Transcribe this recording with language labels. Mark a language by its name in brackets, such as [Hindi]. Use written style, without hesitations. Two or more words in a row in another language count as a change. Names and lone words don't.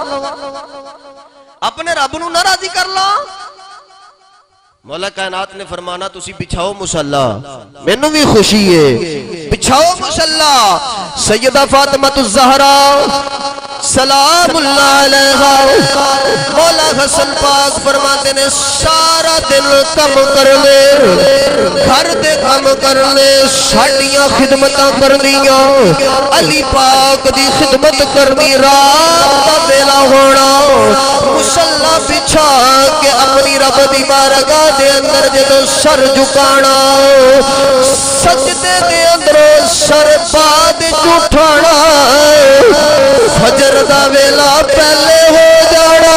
[Punjabi] اپنے رب نو نہ راضی کر لواں مولا کائنات نے فرمانا تسی بچھاؤ مصلی مینوں بھی خوشی ہے بچھاؤ مصلی سیدہ فاطمۃ الزہرا [Arabic] سلام اللہ علیہا [Punjabi] مولا حسن پاک فرماتے نے سارا دن کم کرنے گھر دے کم کرنے ساڈیاں خدمتاں کرنیاں علی پاک دی خدمت کرنی رات دا ویلا ہونا مصلی بچھا کے اپنی رب دی بارگاہ دے اندر جدو سر جھکانا سجدے دے اندر سر بعد اٹھانا فجر دا ویلا پہلے ہو جا